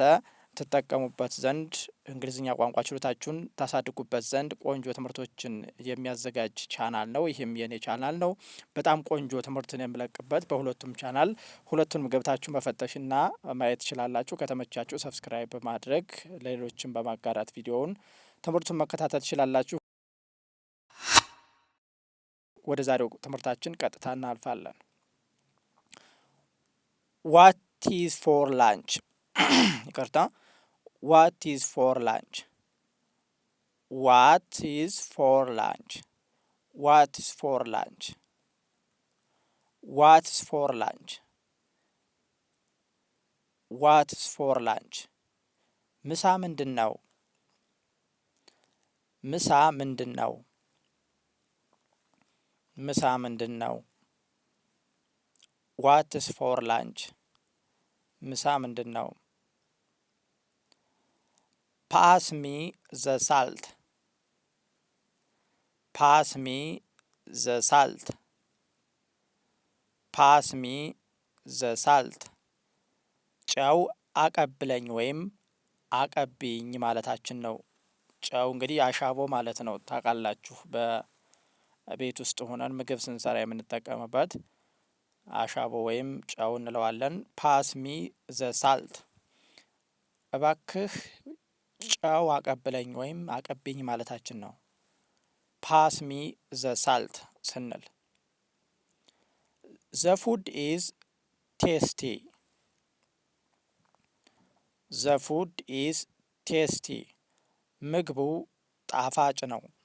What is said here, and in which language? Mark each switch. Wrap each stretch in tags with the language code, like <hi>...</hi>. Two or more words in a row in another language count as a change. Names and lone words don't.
<am>ትጠቀሙበት ዘንድ እንግሊዝኛ ቋንቋ ችሎታችሁን ታሳድጉበት ዘንድ ቆንጆ ትምህርቶችን የሚያዘጋጅ ቻናል ነው። ይህም የኔ ቻናል ነው። በጣም ቆንጆ ትምህርትን የምለቅበት በሁለቱም ቻናል፣ ሁለቱንም ገብታችሁ መፈተሽና ማየት ትችላላችሁ። ከተመቻችሁ ሰብስክራይብ በማድረግ ለሌሎችም በማጋራት ቪዲዮውን ትምህርቱን መከታተል ትችላላችሁ። ወደ ዛሬው ትምህርታችን ቀጥታ እናልፋለን።</am> <en>What is for lunch</en> <am>ይቅርታ</am> <en>What is for lunch? What is for lunch? What is for lunch? What is for lunch? What is for lunch?</en> <am>ምሳ ምንድን ነው? ምሳ ምንድን ነው? ምሳ ምንድን ነው?</am> <en>What is for lunch?</en> <am>ምሳ ምንድን ነው?</am> <en>Pass me the salt. Pass me the salt. Pass me the salt.</en> <am>ጨው አቀብለኝ ወይም አቀብኝ ማለታችን ነው። ጨው እንግዲህ አሻቦ ማለት ነው። ታውቃላችሁ፣ በቤት ውስጥ ሆነን ምግብ ስንሰራ የምንጠቀምበት አሻቦ ወይም ጨው እንለዋለን።</am> <en>Pass me the salt፣</en> <am>እባክህ ጨው አቀብለኝ ወይም አቀብኝ ማለታችን ነው።</am> <en>Pass me the salt</en> <am>ስንል</am> <en>The food is tasty። The food is tasty፣</en> <am>ምግቡ ጣፋጭ ነው።</am>